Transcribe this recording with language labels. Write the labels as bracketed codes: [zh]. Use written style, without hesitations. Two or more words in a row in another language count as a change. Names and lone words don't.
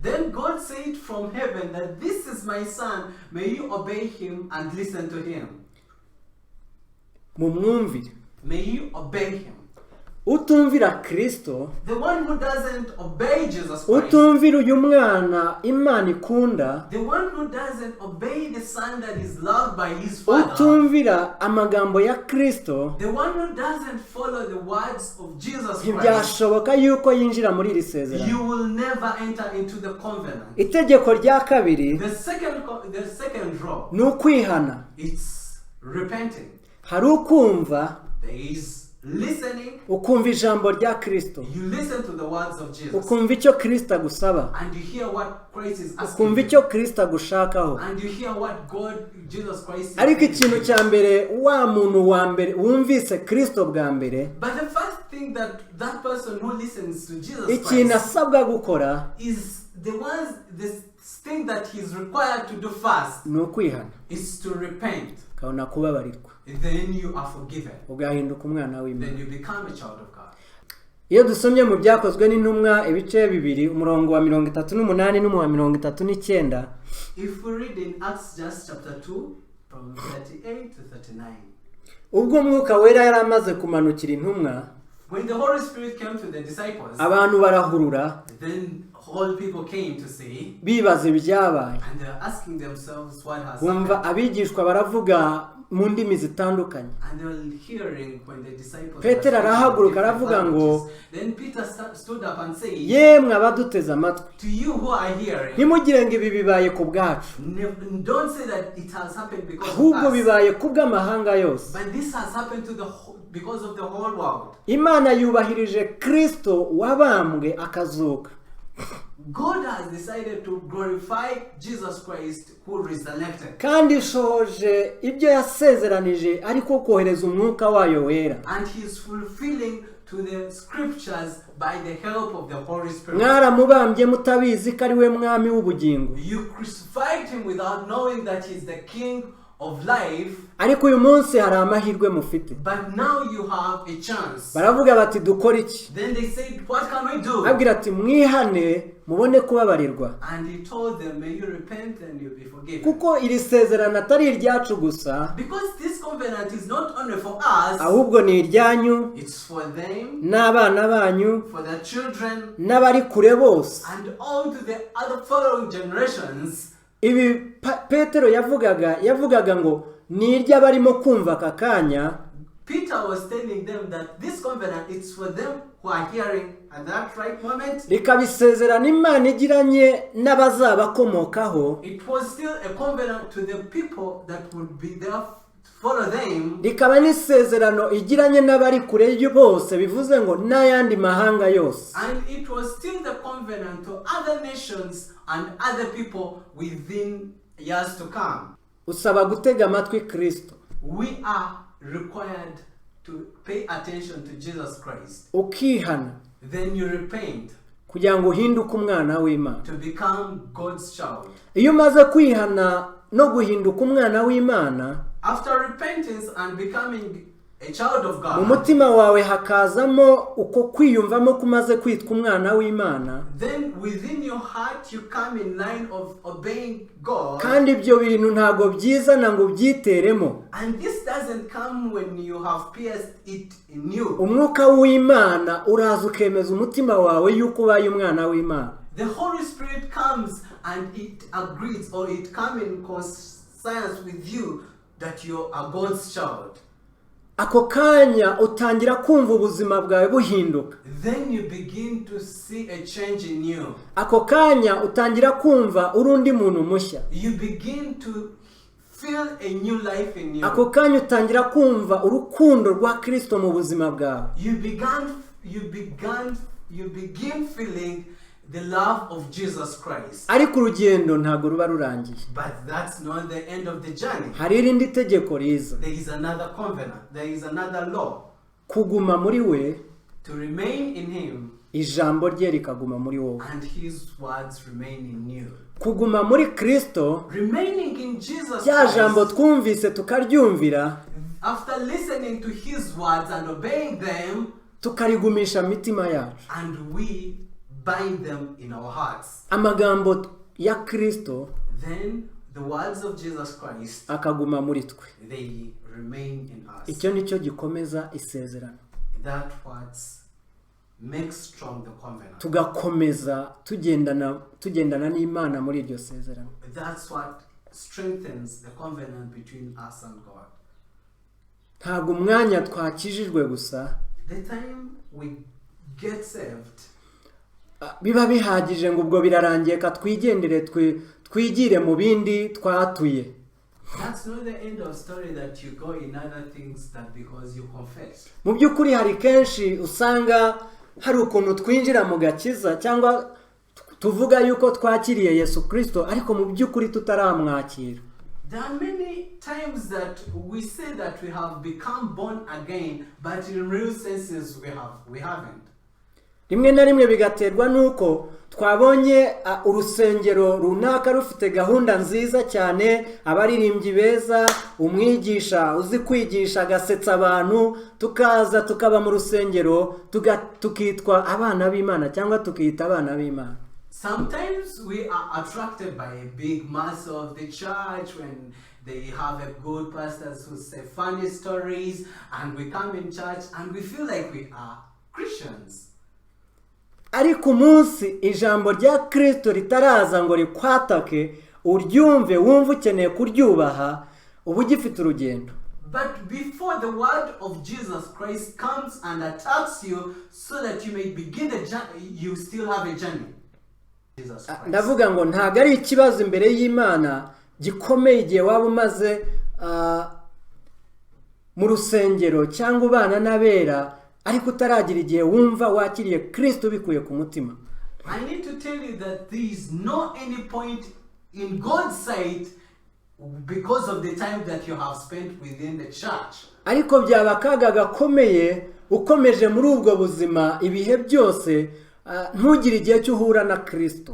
[en] Then God said from heaven that this is my son, may you obey him and listen to him. [rw] mumwumvire. [en] May you obey him. [rw] Utumvira Kristo, [en] The one who doesn't obey Jesus Christ, [rw] utumvira uyu mwana Imana ikunda, [en] the one who doesn't obey the son that is loved by his father, [rw] utumvira amagambo ya Kristo, [en] the one who doesn't follow the words of Jesus Christ, [rw] ntibyashoboka yuko yinjira muri iri sezerano. [en] you will never enter into the covenant. [rw] Itegeko rya kabiri [en] The second rule, [rw] ni ukwihana. [en] it's repenting. [rw] Hari ukumva, [en] There is listening. [rw] ukumva ijambo rya Kristo, [en] You listen to the words of Jesus, [rw] ukumva icyo Kristo agusaba, [en] and you hear what Christ is asking [rw] ukumva [en] you, [rw] icyo Kristo agushakaho. [en] and you hear what Jesus Christ is [rw] Ariko [en] saying [rw] ikintu [en] to you. [rw] cya mbere, wa muntu wa mbere wumvise Kristo bwa mbere, [en] But the first thing that person who listens to Jesus [rw] ikintu [en] Christ [rw] asabwa gukora [en] is this thing that he's required to do first [rw] ni ukwihana, [en] is to repent. [rw] ukabona kubabarirwa, [en] Then you are forgiven. [rw] ugahinduka umwana w'Imana. [en] Then you become a child of God. [rw] Iyo dusomye mu byakozwe n'intumwa ibice bibiri, umurongo wa 38 n'umuwa 39, [en] If we read in Acts just chapter 2 from 38 to 39, [rw] ubwo umwuka wera yari amaze kumanukira intumwa, [en] when the Holy Spirit came to the disciples, [rw] abantu barahurura [en] then all people came to see, [rw] bibaza ibyabaye. [en] and they're asking themselves what has [rw] Bumva [en] happened. [rw] abigishwa baravuga mu ndimi zitandukanye. [en] And they were hearing when the disciples [rw] Petero [en] were [rw] arahaguruka [en] speaking [rw] aravuga [en] different [rw] ngo, [en] languages. Then Peter stood up and said, [rw] yemwe abaduteze amatwi, [en] to you who are hearing, [rw] ntimugire ngo ibi bibaye ku bwacu, [en] don't say that it has happened because [rw] ahubwo [en] of us, [rw] bibaye ku bw'amahanga yose. [en] but this has happened to because of the whole world. [rw] Imana yubahirije Kristo wabambwe akazuka. [en] God has decided to glorify Jesus Christ who resurrected. [rw] Kandi ishoje ibyo yasezeranije, ariko kohereza umwuka wayo wera. [en] And he is fulfilling to the scriptures by the help of the Holy Spirit. [rw] Mwaramubambye mutabizi ko ari we mwami w'ubugingo, [en] You crucified him without knowing that he is the King of life, [rw] ariko uyu munsi hari amahirwe mufite. [en] but now you have a chance. [rw] Baravuga bati dukora iki? [en] Then they said, what can we do? [rw] Abwira ati mwihane mubone kubabarirwa, [en] And he told them, may you repent and you'll be forgiven. [rw] kuko iri sezerano atari iryacu gusa, [en] Because this covenant is not only for us, [rw] ahubwo ni iryanyu [en] it's for them, [rw] n'abana banyu [en] for their children, [rw] n'abari kure bose. [en] and all to the other following generations. [rw] Ibi Petero yavugaga ngo ni iry'abarimo kumva aka kanya, [en] Peter was telling them that this covenant is for them who are hearing at that right moment. [rw] rikaba isezerano Imana igiranye n'abazabakomokaho, [en] It was still a covenant to the people that would be there to follow them. [rw] rikaba n'isezerano igiranye n'abari kure bose, bivuze ngo n'ayandi mahanga yose. [en] And it was still the covenant to other nations and other people within years to come. [rw] Usaba gutega amatwi Kristo, [en] We are required to pay attention to Jesus Christ. [rw] ukihana [en] Then you repent [rw] kugira ngo uhinduke umwana w'Imana. [en] to become God's child. [rw] Iyo umaze kwihana no guhinduka umwana w'Imana, [en] After repentance and becoming a child of [rw] mu [en] God, [rw] mutima wawe hakazamo uko kwiyumvamo ko umaze kwitwa umwana w'Imana, [en] then within your heart you come in line of obeying God. [rw] kandi ibyo bintu ntabwo byizana ngo ubyiteremo. [en] And this doesn't come when you have pierced it in you. [rw] Umwuka w'Imana uraza ukemeza umutima wawe yuko ubaye umwana w'Imana. [en] The Holy Spirit comes and it agrees, or it comes in conscience with you that you are God's child. [rw] Ako kanya utangira kumva ubuzima bwawe buhinduka. [en] Then you begin to see a change in you. [rw] Ako kanya utangira kumva urundi muntu mushya. [en] You begin to feel a new life in you. [rw] Ako kanya utangira kumva urukundo rwa Kristo mu buzima bwawe. [en] You begin feeling the love of Jesus Christ. [rw] Ariko urugendo ntabwo ruba rurangiye. [en] But that's not the end of the journey. [rw] Hari irindi tegeko riza. [en] There is another covenant. There is another law. [rw] Kuguma muri we, [en] To remain in him [rw] ijambo rye rikaguma muri wowe. [en] and his words remain in you. [rw] Kuguma muri Kristo, [en] Remaining in Jesus [rw] rya jambo [en] Christ, [rw] twumvise tukaryumvira, [en] after listening to his words and obeying them, [rw] tukarigumisha mitima yacu. [en] and we bind them in our hearts. [rw] amagambo ya Kristo [en] Then the words of Jesus Christ, [rw] akaguma muri twe. [en] they remain in us. [rw] Icyo nicyo gikomeza isezerano, [en] That what makes strong the covenant. [rw] tugakomeza tugendana n'Imana muri iryo sezerano. [en] That's what strengthens the covenant between us and God. [rw] Ntabwo umwanya twakijijwe gusa [en] The time we get saved, [rw] biba bihagije ngo ubwo birarangiye ka twigendere twigire mu bindi twatuye. [en] that's not the end of story that you go in other things that because you confess. [rw] Mu by'ukuri hari kenshi usanga hari ukuntu twinjira mu gakiza cyangwa tuvuga yuko twakiriye Yesu Kristo ariko mu by'ukuri tutaramwakira. [en] There are many times that we say that we have become born again, but in real senses we haven't. [rw] Rimwe na rimwe bigaterwa nuko twabonye urusengero runaka rufite gahunda nziza cyane, abaririmbyi beza, umwigisha uzi kwigisha agasetsa abantu, tukaza tukaba mu rusengero tukitwa abana b'Imana cyangwa tukita abana b'Imana. [en] Sometimes we are attracted by a big mass of the church when they have a good pastors who say funny stories, and we come in church and we feel like we are Christians. [rw] Ariko umunsi ijambo rya Kristo ritaraza ngo rikwatake uryumve wumve ukeneye kuryubaha ubu gifite urugendo. [en] But before the word of Jesus Christ comes and attacks you so that you may begin the journey, you still have a journey. Jesus Christ. [rw] Ndavuga ngo ntago ari ikibazo imbere y'Imana gikomeye igihe waba umaze mu rusengero cyangwa ubana n'abera ariko utaragira igihe wumva wakiriye Kristo bikuye ku mutima. [en] I need to tell you that there is no any point in God's sight because of the time that you have spent within the church. [rw] Ariko byaba akaga gakomeye ukomeje muri ubwo buzima ibihe byose ntugire igihe cy'uhura na Kristo.